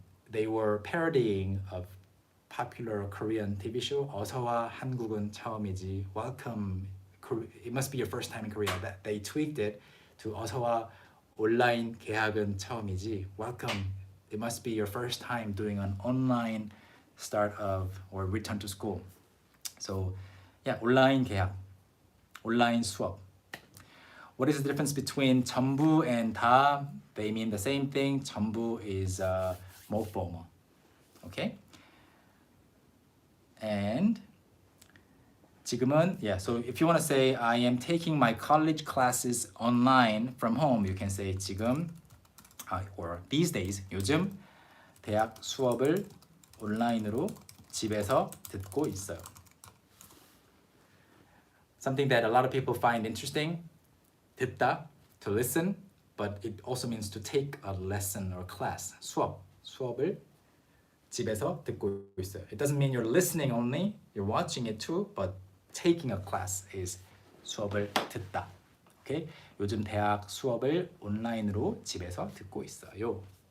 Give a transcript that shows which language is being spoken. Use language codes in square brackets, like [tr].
[en] They were parodying a popular Korean TV show, [ko] 어서와 한국은 처음이지. [en] Welcome, it must be your first time in Korea. That they tweaked it to [ko] 어서와 온라인 개학은 처음이지. [en] Welcome, it must be your first time doing an online start of or return to school. [ko] So 온라인 개학, 온라인 수업. [en] What is the difference between 전부 and 다? They mean the same thing. 전부 is more formal. Okay? And 지금은, so if you want to say I am taking my college classes online from home, you can say 지금 or these days, [ko] 요즘 대학 수업을 온라인으로 집에서 듣고 있어요. [en] Something that a lot of people find interesting, 듣다, to listen, but it also means to take a lesson or class, [ko] 수업을 집에서 듣고 있어요. [en] It doesn't mean you're listening only, you're watching it too, but taking a class is [ko] 수업을 듣다. [en] Okay? [ko] 요즘 대학 수업을 온라인으로 집에서 듣고 있어요.